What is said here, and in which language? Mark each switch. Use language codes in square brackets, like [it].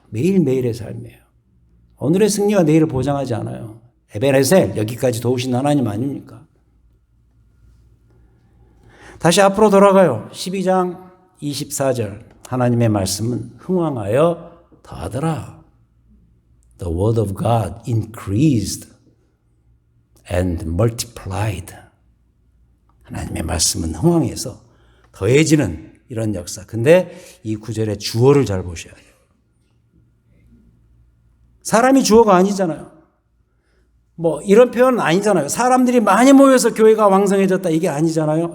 [ko] 매일매일의 삶이에요. 오늘의 승리가 내일을 보장하지 않아요. 에베네셀 여기까지 도우신 하나님 아닙니까? 다시 앞으로 돌아가요. 12장 24절 하나님의 말씀은 흥왕하여 더하더라. [en] The word of God increased and multiplied. [ko] 하나님의 말씀은 흥왕해서 더해지는 이런 역사. 근데 이 구절의 주어를 잘 보셔야 돼요. 사람이 주어가 아니잖아요. 뭐 이런 표현은 아니잖아요. 사람들이 많이 모여서 교회가 왕성해졌다 이게 아니잖아요.